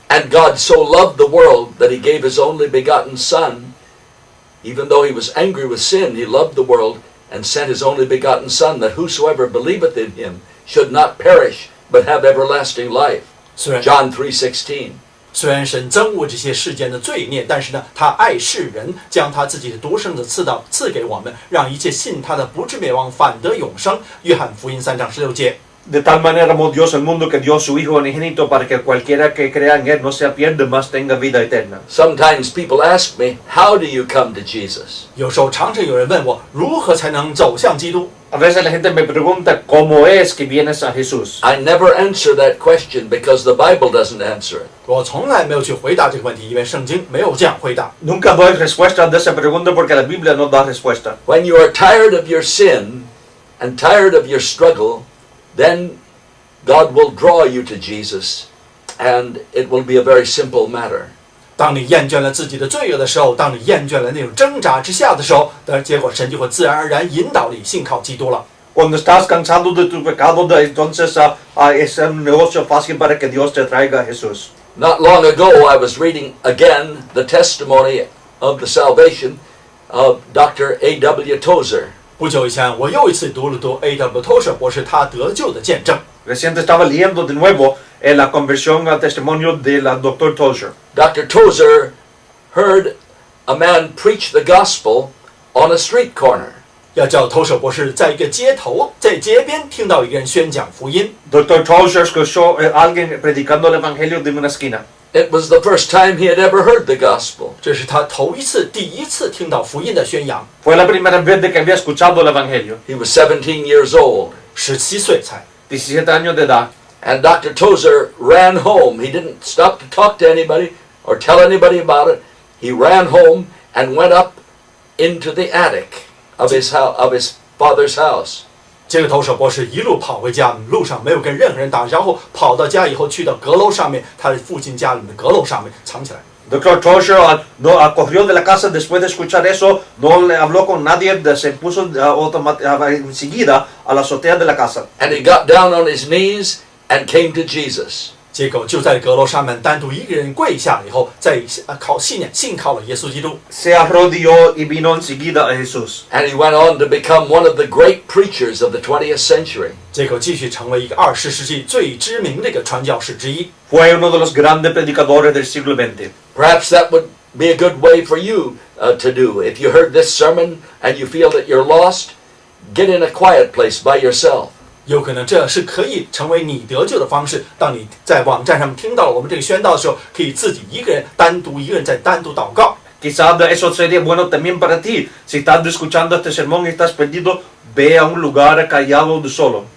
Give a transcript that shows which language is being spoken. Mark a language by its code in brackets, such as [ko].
[en] And God so loved the world that he gave his only begotten Son. Even though he was angry with sin, he loved the world and sent his only begotten Son, that whosoever believeth in him should not perish, but have everlasting life. John 3:16. [zh] 虽然神憎恶这些世间的罪孽，但是呢，他爱世人，将他自己的独生子赐给我们，让一切信他的不至灭亡，反得永生。约翰福音3章16节。 [es] De tal manera amó Dios al mundo que dio su Hijo unigénito para que cualquiera que crea en Él no se pierda, mas tenga vida eterna. [en] Sometimes people ask me, how do you come to Jesus? [zh] 有时候常常有人问我，如何才能走向基督？ [es] A veces la gente me pregunta cómo es que vienes a Jesús. [en] I never answer that question because the Bible doesn't answer it. [zh] 我从来没有去回答这个问题，因为圣经没有这样回答。 [es] Nunca doy respuesta de esa pregunta porque la Biblia no da respuesta. [en] When you are tired of your sin and tired of your struggle, then God will draw you to Jesus, and it will be a very simple matter. [zh] 当你厌倦了自己的罪恶的时候，当你厌倦了那种挣扎之下的时候，结果神就会自然而然引导你信靠基督了。 [es] Cuando estás cansado de tu pecado, entonces es un negocio fácil para que Dios te traiga a Jesús. [en] Not long ago, I was reading again the testimony of the salvation of Dr. A.W. Tozer. [zh] 不久以前，我又一次读了读 A.W. Tozer 博士他得救的见证。 [es] Reciente estaba leyendo de nuevo la conversión al testimonio del Dr. Tozer. [en] Dr. Tozer heard a man preach the gospel on a street corner. [zh] 要叫头舍博士在一个街头，在街边听到一个人宣讲福音。 [es] Dr. Tozer escuchó a alguien predicando el evangelio de una esquina. [en] It was the first time he had ever heard the gospel. [zh] 这是他第一次听到福音的宣扬。 [es] Fue la primera vez de que había escuchado el evangelio. [en] He was 17 years old. [zh] 17岁才。 [es] 17 años de edad. [en] And Dr. Tozer ran home. He didn't stop to talk to anybody or tell anybody about it. He ran home and went up into the attic of his father's house. [zh] 这个头舍博士一路跑回家，路上没有跟任何人打招呼，跑到家以后去到阁楼上面，他的父亲家里面的阁楼上面藏起来。 [es] Dr. Tozer corrió de la casa después de escuchar eso, no le habló con nadie, se puso enseguida a la azotea de la casa. [en] And he got down on his knees and came to Jesus. [zh] 结果就在阁楼上面单独一个人跪下了以后，再信靠了耶稣基督。 [es] Se arrodilló y vino enseguida a Jesús. [en] And he went on to become one of the great preachers of the 20th century. [zh] 结果继续成为一个20世纪最知名的一个传教士之一。 [es] Fue uno de los grandes predicadores del siglo XX. [en] Perhaps that would be a good way for you to do. If you heard this sermon and you feel that you're lost, get in a quiet place by yourself. [zh] 有可能这是可以成为你得救的方式。当你在网站上面听到了我们这个宣道的时候，可以自己一个人单独祷告。 [es] Quizás eso sería bueno también para ti. Si estás escuchando este sermón y estás perdido, ve a un lugar callado de solo.